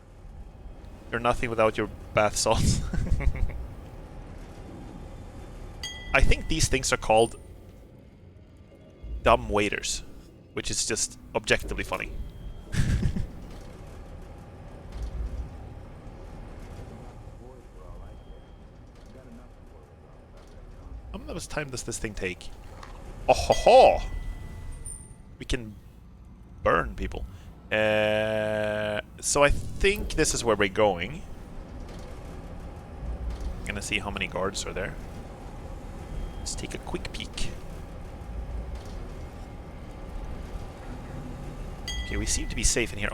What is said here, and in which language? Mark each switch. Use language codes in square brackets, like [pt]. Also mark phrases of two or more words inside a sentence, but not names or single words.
[en] You're nothing without your bath salts. I think these things are called dumb waiters, which is just objectively funny. How much time does this thing take? Oh ho ho! We can burn people. So I think this is where we're going. Gonna see how many guards are there. Let's take a quick peek. Okay, we seem to be safe in here.